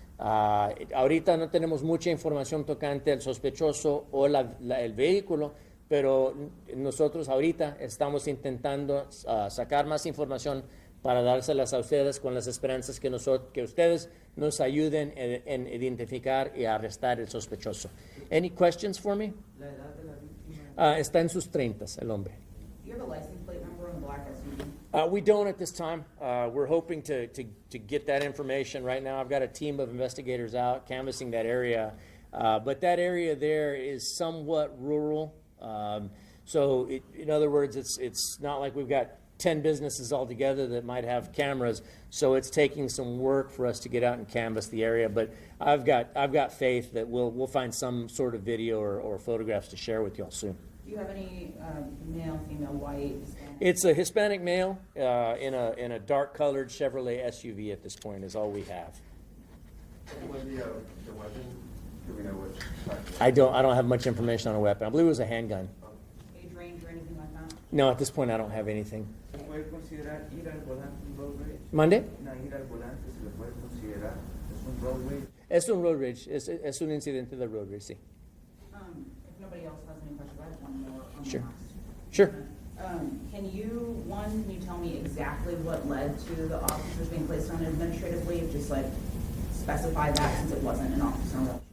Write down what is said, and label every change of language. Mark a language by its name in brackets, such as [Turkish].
[Spanish] Ahorita no tenemos mucha información tocante al sospechoso o el vehículo, pero nosotros ahorita estamos intentando sacar más información para dárselas a ustedes con las esperanzas que ustedes nos ayuden en identificar y arrestar el sospechoso. [English] Any questions for me? [Spanish] La edad de la víctima. Está en sus 30s, el hombre. [English] Do you have a license plate number on black SUV? We don't at this time. We're hoping to get that information right now. I've got a team of investigators out canvassing that area, but that area there is somewhat rural. So in other words, it's not like we've got 10 businesses all together that might have cameras. So it's taking some work for us to get out and canvass the area. But I've got faith that we'll find some sort of video or photographs to share with y'all soon. Do you have any male, female, white, Hispanic? It's a Hispanic male in a dark colored Chevrolet SUV at this point is all we have. What the weapon? Do we know which type? I don't have much information on a weapon. I believe it was a handgun. Age range or anything like that? No, at this point, I don't have anything. [Spanish] ¿Se puede considerar ir al volante un road rage? [English] Monday? [Spanish] No, ir al volante se le puede considerar. Es un road rage. Es un road rage. Es un incidente de road rage, sí. [English] If nobody else has any questions, I have one more on the Sure. last. Sure. Can you tell me exactly what led to the officers being placed on administrative leave? Just like specify that since it wasn't an officer role.